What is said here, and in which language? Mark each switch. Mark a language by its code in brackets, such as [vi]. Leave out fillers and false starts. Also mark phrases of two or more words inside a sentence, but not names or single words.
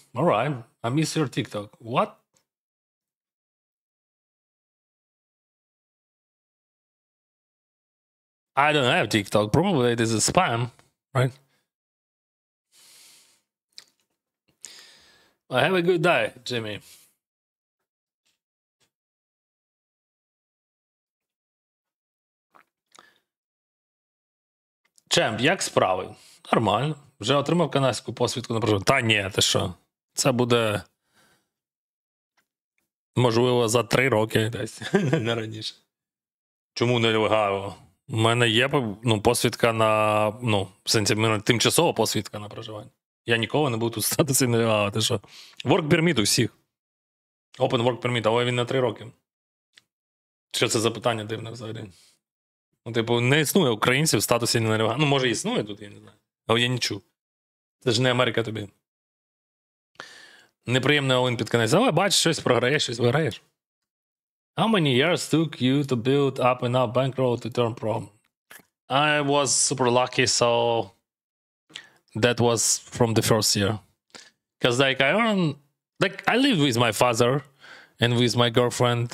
[en] All right. I miss your TikTok. What? I don't have TikTok. Probably it is a spam, right? Well, have a good day, Jimmy. [uk] Чемп, як справи? Нормально. Вже отримав канадську посвідку на проживання? Та ні, ти що? Це буде, можливо, за 3 роки десь, не раніше. Чому нелегально? У мене є посвідка на, в сенсі, тимчасова посвідка на проживання. Я ніколи не буду тут статусі нелегально, ти що? [en] Work permit [uk] у всіх. [en] Open work permit, [uk] але він на 3 роки. Що це за питання дивне взагалі? Типу, не існує українців в статусі нелегально. Може, існує тут, я не знаю. Але я не чув. Це ж не Америка тобі. Неприємний all-in під кінець. Але бачиш, щось програєш, щось виграєш. [en] How many years took you to build up enough bankroll to turn pro? I was super lucky, so that was from the first year. Because I lived with my father and with my girlfriend.